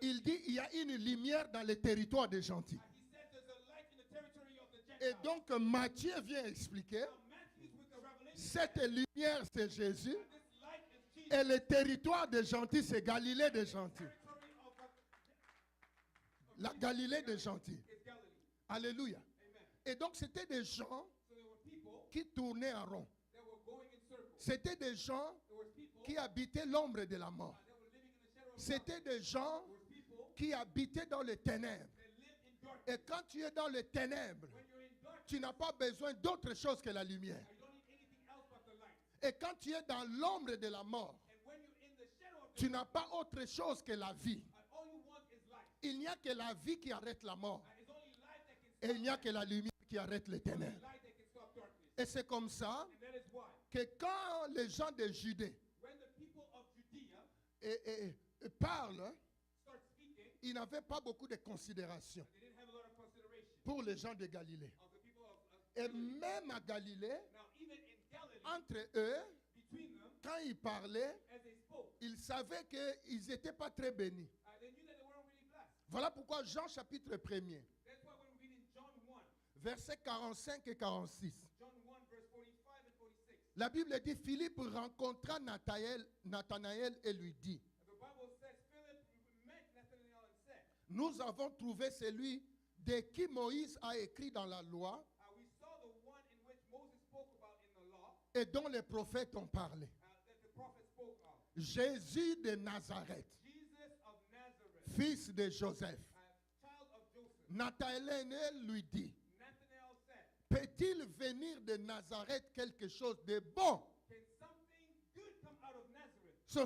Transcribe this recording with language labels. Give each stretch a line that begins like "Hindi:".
French: il dit il y a une lumière dans les territoires des gentils.
English: he said there's a light in the territory of the
French: Et
English: Gentiles.
French: donc, Matthieu vient expliquer
English: Now Matthew's with the revelation.
French: cette lumière, c'est Jésus.
English: And this light is Jesus.
French: Et le territoire des gentils, c'est Galilée des gentils.
English: Territory of
French: La Galilée des gentils.
English: is Galilee. Alléluia. Amen.
French: Et donc, c'était des gens
English: So there were people
French: qui tournaient en rond.
English: that were going in circles.
French: C'était des gens
English: There were people
French: qui habitaient l'ombre de la mort.
English: that were living in the shadow of
French: C'était des gens
English: There were people
French: qui habitaient dans les ténèbres.
English: that lived in darkness.
French: Et quand tu es dans les ténèbres,
English: When you're in darkness,
French: tu n'as pas besoin d'autre chose que la lumière.
English: you don't need anything else but the light.
French: Et quand tu es dans l'ombre de la mort,
English: And when you're in the shadow of
French: tu n'as pas autre chose que la vie.
English: all you want is light.
French: Il n'y a que la vie qui arrête la mort.
English: It's only light that can
French: Et il n'y a que la lumière qui arrête les ténèbres.
English: light that can stop darkness.
French: Et c'est comme ça
English: And that is why
French: que quand les gens de Judée
English: when the people of Judea
French: parlent,
English: start speaking,
French: ils n'avaient pas beaucoup de considération
English: they didn't have a lot of consideration
French: pour les gens de Galilée.
English: of the people of
French: Et
English: Galilee.
French: même à Galilée,
English: Now, even in Galilee,
French: entre eux,
English: between them,
French: quand ils parlaient,
English: as they spoke,
French: ils savaient qu'ils n'étaient pas très bénis.
English: they knew that they weren't really blessed.
French: Voilà pourquoi Jean chapitre 1er,
English: That's why when we read in John 1,
French: versets 45 et 46,
English: John 1, verse 45 and 46,
French: la Bible dit, Philippe rencontra Nathanaël et lui dit,
English: the Bible says Philip met Nathanael and said,
French: nous avons trouvé celui de qui Moïse a écrit dans la loi
English: we saw the one in which Moses spoke about in the law,
French: et dont les prophètes ont parlé.
English: that the prophet spoke of.
French: Jésus de Nazareth,
English: Jesus of Nazareth,
French: fils de Joseph.
English: child of Joseph.
French: Nathanaël lui dit,
English: Nathanael said,
French: peut-il venir de Nazareth quelque chose de bon?
English: can something good come out of Nazareth?